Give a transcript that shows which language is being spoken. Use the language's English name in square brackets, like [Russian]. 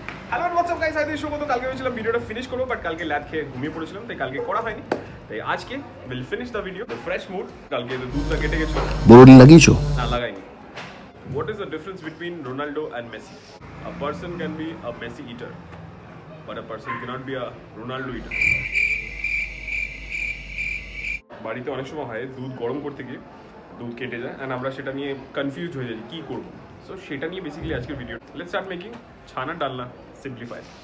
[English] hello WhatsApp guys, [Bangla] আজকে শুভ। তো কালকে ভেবেছিলাম ভিডিওটা ফিনিশ করবো, বাট কালকে ল্যাদ খেয়ে ঘুমিয়ে পড়েছিলাম, তাই কালকে করা হয়নি। তাই আজকে [English] Will finish the video the fresh mood. [Bangla] কালকে তো দুধটা কেটে গেছিল। বোরড লাগিয়েছো? না, লাগাইনি। [English] What is the difference between Ronaldo and Messi? A person can be a Messi eater, but a person cannot be a Ronaldo eater. [Bangla] বাড়িতে অনেক সময় হয় দুধ গরম করতে গিয়ে দুধ কেটে যায়, অ্যান্ড আমরা সেটা নিয়ে কনফিউজ হয়ে যাই কী করবো। সো সেটা নিয়ে বেসিক্যালি আজকের ভিডিও। [English] let's start making [Bangla] ছানা ডালনা সিম্পলিফাই।